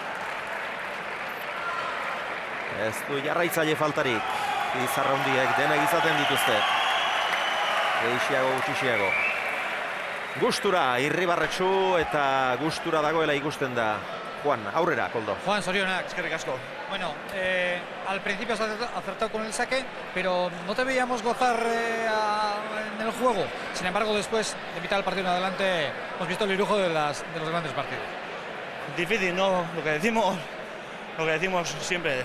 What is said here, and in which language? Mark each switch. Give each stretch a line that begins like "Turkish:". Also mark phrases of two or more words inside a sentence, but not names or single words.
Basque: Ez du jarraitzaile faltarik. Izarra hundiek denek izaten dituzte. Geixiago gutxixiago. Gustura, Irribarretxu eta gustura dagoela ikusten da. Juan, aurrera, Koldo. Juan, zorionak, eskerrik asko.
Spanish: Bueno, al principio has acertado con el saque, pero no te veíamos gozar en el juego. Sin embargo, después, de mitad del partido en adelante, hemos visto el lujo de los grandes partidos. Difícil, ¿no? Lo que decimos siempre.